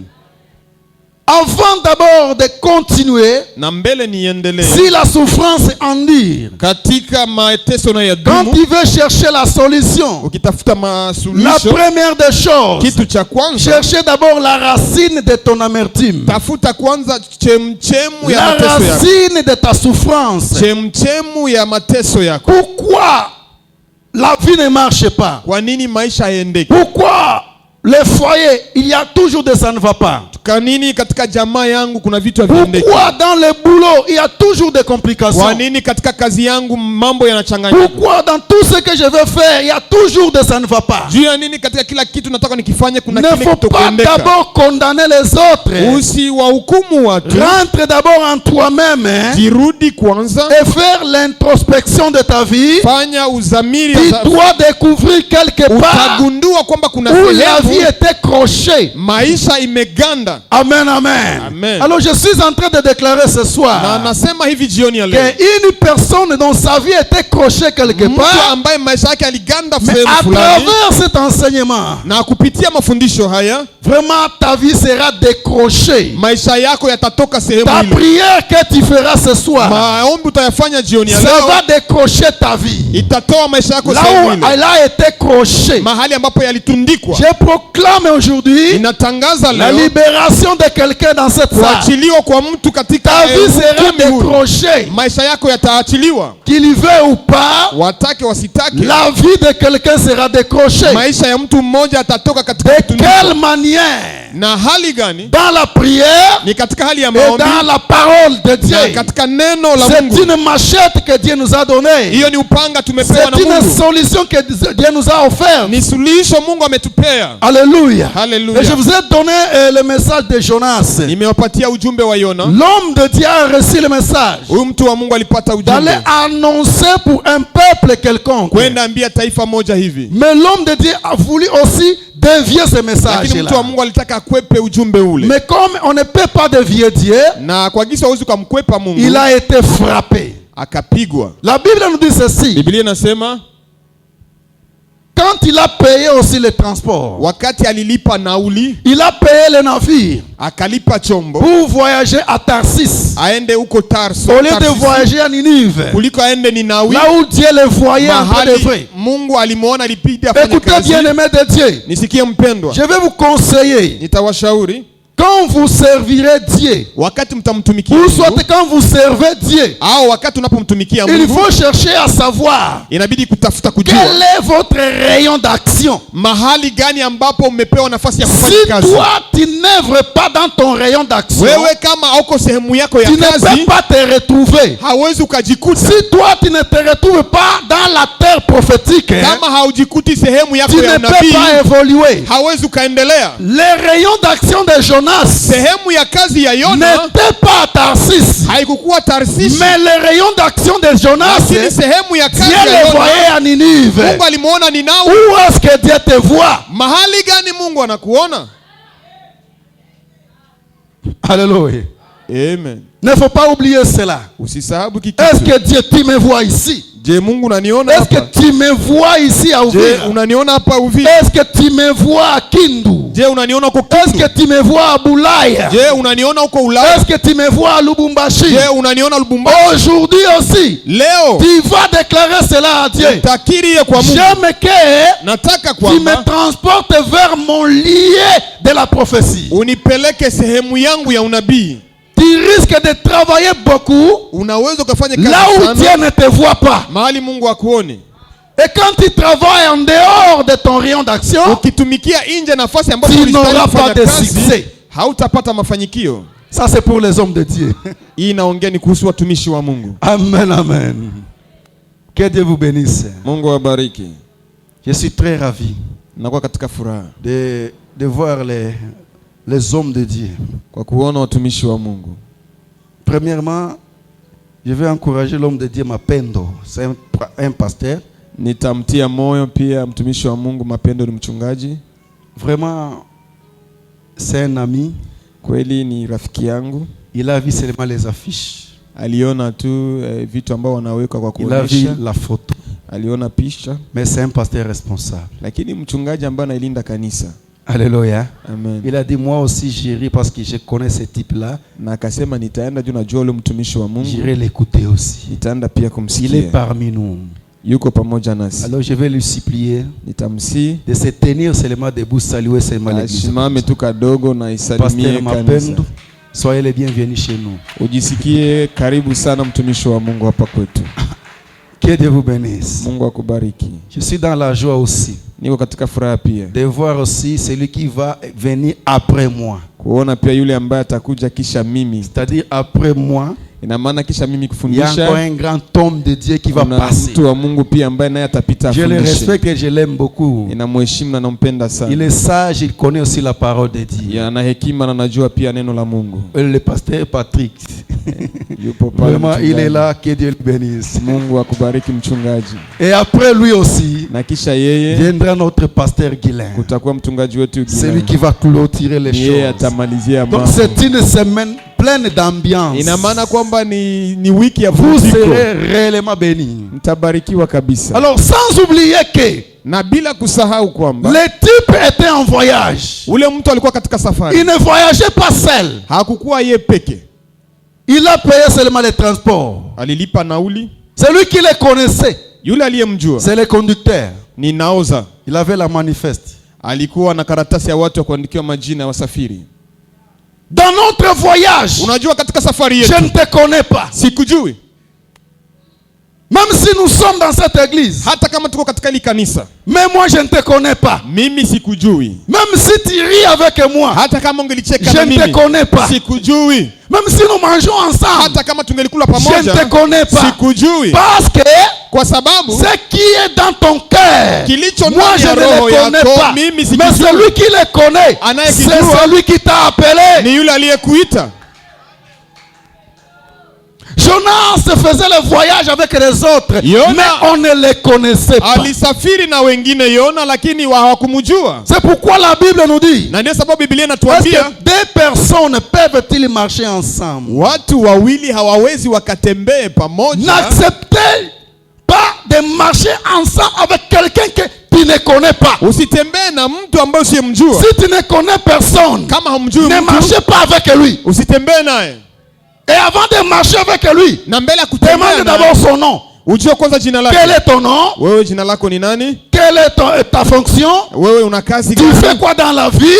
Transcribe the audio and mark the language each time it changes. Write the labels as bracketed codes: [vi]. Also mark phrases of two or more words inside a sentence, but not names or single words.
[fr] Avant d'abord de continuer, si la souffrance endure, quand tu veux chercher la solution, la première des choses, chercher d'abord la racine de ton amertume, la racine de ta souffrance. Pourquoi la vie ne marche pas? Pourquoi les foyers, il y a toujours des ça ne va pas. [sw] Kanini katika jamaa yangu kuna vitu haviendeki? [fr] Pourquoi dans le boulot il y a toujours des complications? [sw] Kwa nini katika kazi yangu mambo yanachanganyika? [fr] Pourquoi dans tout ce que je veux faire il y a toujours des ça ne va pas? [sw] Juu ya nini katika kila kitu nataka nikifanye kuna kile kitokuendeka? [fr] Ne faut pas d'abord condamner les autres. [sw] Usiwahukumu watu. [fr] Rentre d'abord en toi-même. [sw] Jirudi kwanza. [fr] Et faire l'introspection de ta vie. [sw] Fanya uzamiri. [fr] Tu dois découvrir quelque part [sw] utagundua kwamba kuna [fr] où la vie était crochée. [sw] Maisha imeganda. Amen, amen. Amen. [fr] Alors je suis en train de déclarer ce soir [sw] na nasema hivi jioni ya leo [fr] qu'une personne dont sa vie était crochée quelque part, [sw] mtu ambaye maisha yake aliganda sehemu fulani, [fr] à travers cet enseignement, [sw] na kupitia mafundisho haya, [fr] vraiment ta vie sera décrochée. [sw] Maisha yako yatatoka sehemu ta ile. [fr] prière que tu feras ce soir, [sw] maombi utayafanya jioni ya leo, [fr] ça va décrocher ta vie. [sw] Itatoa maisha yako sehemu ile. [fr] Là où elle a été crochée, [sw] mahali ambapo yalitundikwa. [fr] Je proclame aujourd'hui [sw] inatangaza leo [fr] la libération de quelqu'un dans cette salle. [sw] Kuachiliwa kwa mtu katika [fr] ta vie sera décrochée. [sw] Maisha yako yataachiliwa. [fr] Qu'il y veuille ou pas, [sw] watake wasitake, [fr] la vie de quelqu'un sera décrochée. [sw] Maisha ya mtu mmoja atatoka katika [fr] de quelle manière? [sw] Na hali gani? [fr] Dans la prière, [sw] ni katika hali ya maombi, [fr] et dans la parole de Dieu. [sw] Na katika neno la Mungu. [fr] C'est une machette que Dieu nous a donnée. [sw] Hiyo ni upanga tumepewa na Mungu. [fr] C'est une solution que Dieu nous a offerte. [sw] Ni suluhisho Mungu ametupea. [fr] Alléluia. [sw] Hallelujah. [fr] Et je vous ai donné le message de Jonas. [sw] Nimewapatia ujumbe wa Yona. [fr] L'homme de Dieu a reçu le message. [sw] Huyu mtu wa Mungu alipata ujumbe. [fr] D'aller annoncer pour un peuple quelconque. [sw] Kwenda ambia taifa moja hivi. [fr] Mais l'homme de Dieu a voulu aussi dévier ce message. [sw] Lakini mtu wa Mungu alitaka akwepe ujumbe ule. [fr] Mais comme on ne peut pas dévier Dieu, [sw] na kwa gisa huwezi kumkwepa Mungu, [fr] il a été frappé. [sw] Akapigwa. [fr] La Bible nous dit ceci. [sw] Biblia inasema [fr] quand il a payé aussi le transport, [sw] wakati alilipa nauli, [fr] il a payé le navire, [sw] akalipa chombo [fr] pour voyager à Tarsis, [sw] aende huko Tarso, [fr] au lieu de voyager à Ninive, [sw] kuliko aende Ninawi, [fr] là où Dieu le voyait en peu de vrai. [sw] Mungu alimuona alipita afanye kazi. [fr] Écoutez bien, aimé de Dieu, [sw] nisikie mpendwa, [fr] je vais vous conseiller, [sw] nitawashauri [fr] quand vous servirez Dieu, [sw] wakati mtamtumikia [fr] ou soit quand vous servez Dieu, [sw] au wakati unapomtumikia Mungu, [fr] il faut chercher à savoir [sw] inabidi kutafuta kujua [fr] quel est votre rayon d'action. [sw] Mahali gani ambapo mmepewa nafasi ya kufanya kazi. [fr] Si toi tu n'œuvres pas dans ton rayon d'action, [sw] wewe kama hauko sehemu yako ya kazi, [fr] tu ne peux pas te retrouver. [sw] Hauwezi ukajikuta. [fr] Si toi tu ne te retrouves pas dans la terre prophétique, [sw] kama haujikuti sehemu yako ya unabii, [fr] tu ne peux pas évoluer. [sw] Hauwezi ukaendelea. [fr] Les rayons d'action de Jonas, [sw] sehemu ya kazi ya Yona, [fr] n'était pas à Tarsis, [sw] haikukuwa Tarsis, [fr] mais les rayons d'action de Jonas, [sw] sehemu ya kazi Dieu ya [fr] le voyait à Ninive. [sw] Mungu alimuona Ninawi. [fr] Où est-ce que Dieu te voit? [sw] Mahali gani Mungu anakuona? Alléluia. Amen. [fr] Ne faut pas oublier cela. [sw] Usisahabu kitu. [fr] Est-ce que Dieu tu me vois ici? [sw] Je, Mungu unaniona hapa? [fr] Est-ce que tu me vois ici à Uvira? [sw] Je, unaniona hapa Uvira? [fr] Est-ce que tu me vois à Kindu? [sw] Je, unaniona uko Kindu? [fr] Est-ce que tu me vois à Bulaya? [sw] Je, unaniona uko Ulaya? [fr] Est-ce que tu me vois à Lubumbashi? [sw] Je, unaniona Lubumbashi? [fr] Aujourd'hui aussi, [sw] leo [fr] tu vas déclarer cela à Dieu. [sw] Utakirie kwa Mungu. [fr] J'aime que [sw] nataka [fr] tu me transportes vers mon lieu de la prophétie. [sw] Unipeleke sehemu yangu ya unabii. [fr] Tu risques de travailler beaucoup [sw] unaweza kufanya kazi [fr] là où Dieu ne te voit pas. [sw] Mahali Mungu akuone. [fr] Et quand tu travailles en dehors de ton rayon d'action, [sw] ukitumikia nje nafasi ambapo [fr] tu n'auras pas de succès. [sw] Hautapata mafanikio. [fr] Ça c'est pour les hommes de Dieu. [sw] Hii inaongea ni kuhusu watumishi wa Mungu. [fr] Amen, amen. Que Dieu vous bénisse. [sw] Mungu awabariki. [fr] Je suis très ravi [sw] nakuwa katika furaha [fr] de voir les hommes de Dieu. [sw] Kwa kuona watumishi wa Mungu. [fr] Premièrement, je vais encourager l'homme de Dieu Mapendo, c'est un pasteur. [sw] Nitamtia moyo pia mtumishi wa Mungu Mapendo ni mchungaji. [fr] Vraiment c'est un ami. [sw] Kweli ni rafiki yangu. [fr] Il a vu seulement les affiches. [sw] Aliona tu vitu ambao wanaweka kwa kuonesha. [fr] Il a vu la photo. [sw] Aliona picha. [fr] Mais c'est un pasteur responsable. [sw] Lakini mchungaji ambaye anailinda kanisa. Alléluia. Amen. [fr] Il a dit moi aussi j'irai parce que je connais ce type là. [sw] Na akasema nitaenda juu najua yule mtumishi wa Mungu. [fr] J'irai l'écouter aussi. [sw] Nitaenda pia kumsikia. [fr] Il est parmi nous. [sw] Yuko pamoja nasi. [fr] Alors je vais lui supplier [sw] nitamsi [fr] de se tenir seulement debout, saluer seulement l'église. [sw] Simame tu kadogo na isalimie kanisa. [fr] Soyez les bienvenus chez nous. [sw] Ujisikie karibu sana mtumishi wa Mungu hapa kwetu. [fr] Que Dieu vous bénisse. [sw] Mungu akubariki. [fr] Je suis dans la joie aussi. [sw] Niko katika furaha pia. [fr] De voir aussi celui qui va venir après moi. [sw] Kuona pia yule ambaye atakuja kisha mimi. [fr] C'est-à-dire après moi. [sw] Ina maana kisha mimi kufundisha. [fr] Il y a encore un grand homme de Dieu qui va passer. [sw] Mtu wa Mungu pia ambaye naye atapita afundishe. [fr] Je le respecte et je l'aime beaucoup. [sw] Ninamheshimu na nampenda sana. [fr] Il est sage, il connaît aussi la parole de Dieu. [sw] Ana hekima na anajua pia neno la Mungu. [fr] Le pasteur Patrick. Vraiment, il est là, que Dieu le bénisse. [sw] Mungu akubariki mchungaji. [fr] Et après lui aussi, [sw] na kisha yeye [fr] viendra notre pasteur Guilain. [sw] Kutakuwa mchungaji wetu Guilain. [fr] C'est lui qui va clôturer les choses. [sw] Atamalizia mambo. [fr] Donc c'est une semaine pleine d'ambiance. [sw] Ina maana kwamba ni wiki ya [fr] vous serez réellement bénis. [sw] Mtabarikiwa kabisa. [fr] Alors sans oublier que [sw] na bila kusahau kwamba [fr] le type était en voyage. [sw] Ule mtu alikuwa katika safari. [fr] Il ne voyageait pas seul. [sw] Hakukuwa yeye peke. [fr] Il a payé seulement les transports. [sw] Alilipa nauli. [fr] Celui qui les connaissait. [sw] Yule aliyemjua. [fr] C'est le conducteur. [sw] Ni naoza. [fr] Il avait la manifeste. [sw] Alikuwa na karatasi ya watu wa kuandikiwa majina ya wasafiri. [fr] Dans notre voyage, [sw] unajua katika safari yetu, [fr] je ne te connais pas. [sw] Sikujui. [fr] Même si nous sommes dans cette église, [sw] hata kama tuko katika hili kanisa, [fr] mais moi je ne te connais pas. [sw] Mimi sikujui. [fr] Même si tu ris avec moi, [sw] hata kama ungelicheka na mimi, [fr] je ne te connais pas. [sw] Sikujui. [fr] Même si nous mangeons ensemble, [sw] hata kama tungelikula pamoja, [fr] je ne te connais pas. [sw] Sikujui. [fr] Parce que [sw] kwa sababu [fr] ce qui est dans ton cœur, moi je ne le connais pas. [sw] Mimi [fr] mais celui qui le connaît, c'est celui qui t'a appelé. [sw] Ni yule aliyekuita. [fr] Jonas faisait le voyage avec les autres, mais on ne les connaissait pas. [sw] Alisafiri na wengine Yona, lakini hawakumjua. [fr] C'est pourquoi la Bible nous dit, [sw] na ndio sababu Biblia inatuambia, [fr] deux personnes peuvent-ils marcher ensemble? [sw] Watu wawili hawawezi wakatembee pamoja. [fr] N'acceptez pas de marcher ensemble avec quelqu'un que tu ne connais pas. [sw] Usitembee na mtu ambaye usiyemjua. [fr] Si tu ne connais personne, [sw] kama humjui mtu, [fr] ne marchez pas avec lui. [sw] Usitembee naye. [fr] Et avant de marcher avec lui, demande d'abord son nom. [sw] Ujue kwanza jina lake. [fr] Quel est ton nom? [sw] Wewe jina lako ni nani? [fr] Quelle est ta fonction? [sw] Wewe una kazi gani? [fr] Tu fais quoi dans la vie?